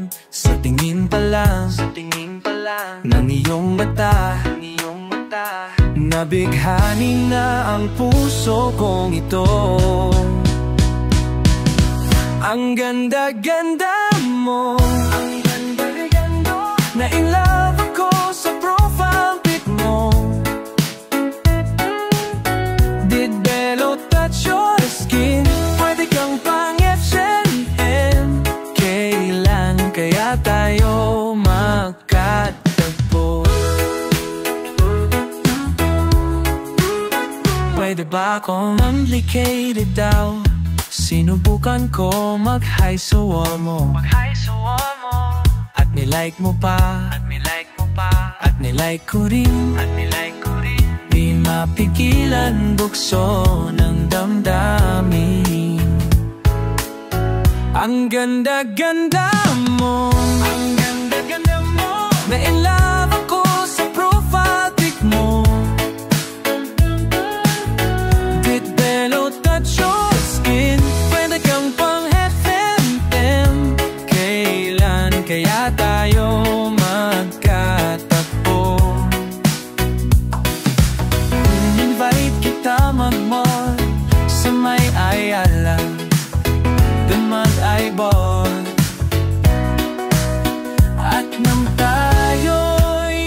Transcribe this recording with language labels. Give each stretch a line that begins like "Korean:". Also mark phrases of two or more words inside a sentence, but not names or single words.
Filipino: Sa tingin pa lang ng iyong mata, nabighani na ang puso kong ito. Ang ganda-ganda mo, na
English: in love
Filipino: ako sa
English: profile pic
Filipino: mo.
English: Did Bello touch your skin?
Filipino: Pwede kang pang FNM. Kailan kaya tayo magkatagpo? Pwede ba akong complicated daw? Sinubukan ko mag-hi sa wall mo, at nilike mo pa, at nilike ko rin, di mapigilan bukso ng damdamin. Ang ganda-ganda mo, na
English: in love
Filipino: ako sa
English: profile pic
Filipino: mo.
English: Did Bello touch your skin?
Filipino: Pwede kang pang FNM. Kailan kaya tayo magkatagpo? In-invite kita mag-mall sa may Ayala, dun mag-eyeball, at nang tayo